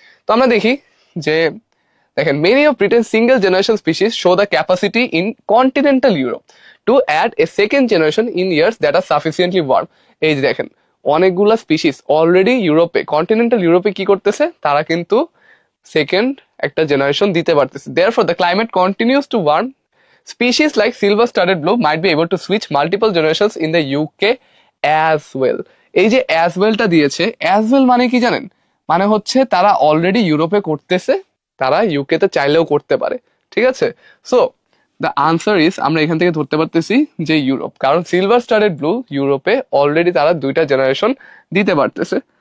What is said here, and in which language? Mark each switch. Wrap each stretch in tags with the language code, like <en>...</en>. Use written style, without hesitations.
<bn>তো আমরা দেখি যে দেখেন,</bn> <en>many of Britain's single generation species show the capacity in continental Europe to add a second generation in years that are sufficiently warm.</en> <bn>এই যে দেখেন, অনেকগুলা স্পিসিস অলরেডি ইউরোপে, কন্টিনেন্টাল ইউরোপে কি করতেছে, তারা কিন্তু সেকেন্ড একটা জেনারেশন দিতে পারতেছে।</bn> <en>Therefore, the climate continues to warm. Species like silver studded blue might be able to switch multiple generations in the UK as well.</en> <bn>এই যে as well-টা দিয়েছে, as well মানে কি জানেন, মানে হচ্ছে তারা অলরেডি ইউরোপে করতেছে, তারা ইউকে তে চাইলেও করতে পারে, ঠিক আছে।</bn> <en>so the answer is,</en> <bn>আমরা এখান থেকে ধরতে পারতেছি যে ইউরোপ, কারণ সিলভার স্টারেড ব্লু ইউরোপে অলরেডি তারা দুইটা জেনারেশন দিতে পারতেছে।</bn>